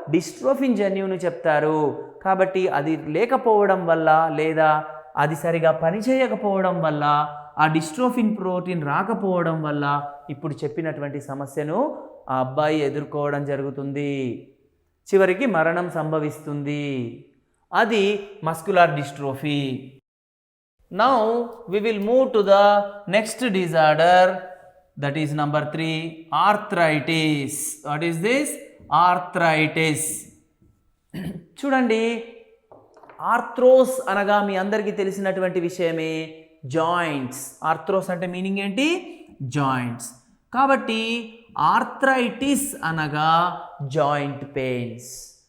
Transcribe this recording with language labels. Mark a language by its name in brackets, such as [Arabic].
[Telugu] డిస్ట్రోఫిన్ జన్యువును చెప్తారు. కాబట్టి అది లేకపోవడం వల్ల లేదా అది సరిగా పనిచేయకపోవడం వల్ల ఆ డిస్ట్రోఫిన్ ప్రోటీన్ రాకపోవడం వల్ల ఇప్పుడు చెప్పినటువంటి సమస్యను ఆ అబ్బాయి ఎదుర్కోవడం జరుగుతుంది. చివరికి మరణం సంభవిస్తుంది. అది muscular dystrophy. [English] Now we will move to the next disorder, that is number 3, arthritis. What is this? Arthritis. [Telugu] చూడండి, ఆర్థ్రోస్ అనగా మీ అందరికీ తెలిసినటువంటి విషయమే, జాయింట్స్. ఆర్థ్రోస్ అంటే మీనింగ్ ఏంటి? జాయింట్స్. కాబట్టి ఆర్థరైటిస్ అనగా జాయింట్ పెయిన్స్.